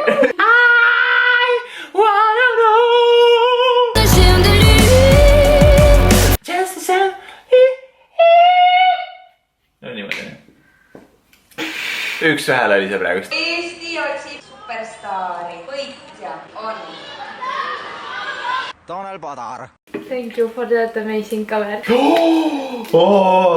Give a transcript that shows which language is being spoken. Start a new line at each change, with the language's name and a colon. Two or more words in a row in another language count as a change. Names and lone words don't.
English: I wanna know. The chandelier. Just the chandelier.
Estonian: No niimoodi. Üks hääl oli see praegust. Eesti otsib superstaari, võitja on Tanel Padar.
English: Thank you for that amazing cover. Oh!